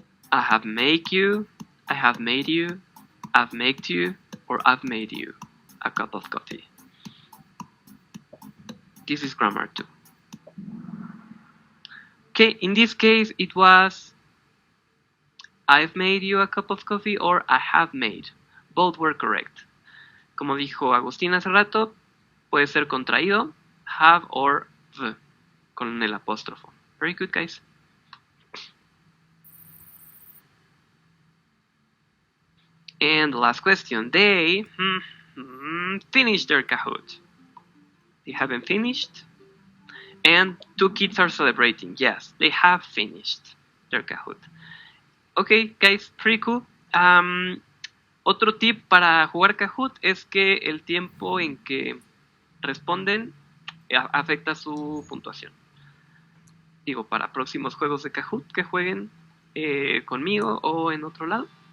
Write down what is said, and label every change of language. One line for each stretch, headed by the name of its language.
English: I have make you, I have made you, I've made you, or I've made you a cup of coffee. This is grammar too. Okay, in this case it was I've made you a cup of coffee or I have made. Both were correct.
Spanish: Como dijo Agustín hace rato, puede ser contraído,
English: have or the,
Spanish: con el apóstrofo.
English: Very good, guys. And the last question. They finished their Kahoot. They haven't finished. And 2 kids are celebrating. Yes, they have finished their Kahoot. Okay, guys, pretty cool.
Spanish: Otro tip para jugar Kahoot es que el tiempo en que responden afecta su puntuación. Digo, para próximos juegos de Kahoot que jueguen conmigo o en otro lado.